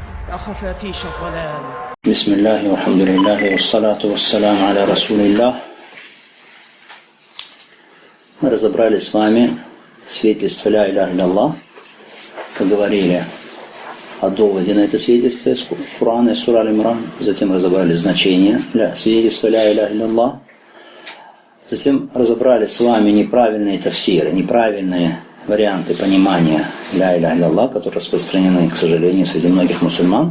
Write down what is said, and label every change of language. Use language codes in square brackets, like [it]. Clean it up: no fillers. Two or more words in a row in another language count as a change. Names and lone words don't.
[ar] خفافيش الظلام. بسم الله والحمد لله والصلاة والسلام على رسول الله. [ru] Мы разобрали с вами свидетельство [ar] «لا إله إلا الله», [ru] поговорили о доводе на это свидетельство из Корана и сура Аль-Имран, затем разобрали значение свидетельства [ar] «لا إله إلا الله», [ru] затем разобрали с вами неправильные тафсиры, неправильные варианты понимания [ar] «لا إله إلا الله», [ru] которые распространены, к сожалению, среди многих мусульман.